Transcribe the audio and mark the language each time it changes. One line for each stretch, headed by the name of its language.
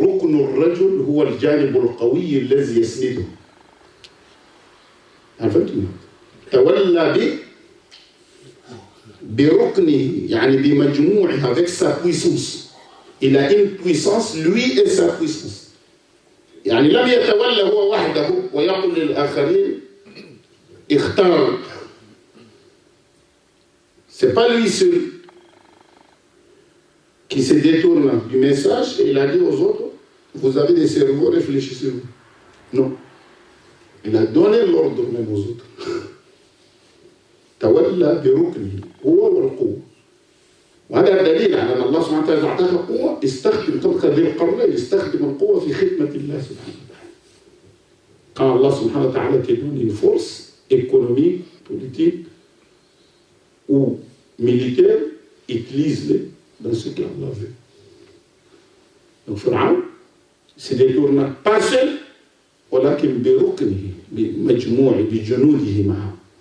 Arabic: ركن الرجل هو الجانب القوي الذي يسنده. فهمتم؟ تولى بركنه يعني بمجموعه
French: avec sa puissance. Il a une puissance lui et sa puissance.
Arabic: يعني لم يتولى هو وحده ويقول للآخرين اختاروا.
French: C'est pas lui seul qui se détourne du message et il a dit aux autres vous avez des cerveaux, réfléchissez-vous. Non. Il a donné l'ordre même aux autres.
Arabic: تولى بركنه هو والقوة. وهذا دليل على أن الله سبحانه وتعالى أعطاك قوة استخدم طبقا ذي القرنين استخدم القوة في خدمة الله سبحانه وتعالى.
French: Quand Allah subhanahu wa ta'ala te donne une force économique, politique ou militaire, utilise-les dans ce qu'Allah veut. Donc Pharaon se détourne pas seul,
Arabic: ولكن بركنه بمجموعه بجنوده معه.